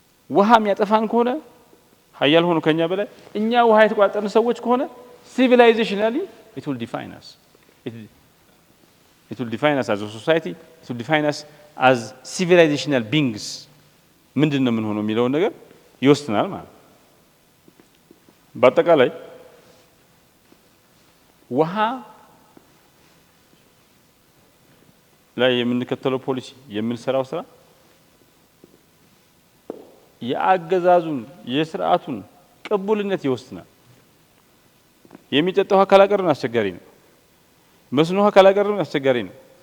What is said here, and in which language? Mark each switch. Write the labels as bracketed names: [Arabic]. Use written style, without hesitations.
[Amharic] ውሃ የሚያጠፋን ከሆነ ሀያል ሆኖ ከኛ በላይ እኛ ውሃ የተቋጠርን ሰዎች ከሆነ ሲቪላይዜሽናሊ [English] it will define us. It will define us as a society. It will define us as civilizational beings. [Amharic] ምንድነው ምን ሆኖ የሚለውን ነገር ይወስናል ማለት። በአጠቃላይ ውሃ ላይ የምንከተለው ፖሊሲ የምንሰራው ስራ የአገዛዙን የስርዓቱን ቅቡልነት ይወስናል። የሚጠጣው ውሃ ካላቀረብን አስቸጋሪ ነው። መስኖ ውሃ ካላቀረብን አስቸጋሪ ነው።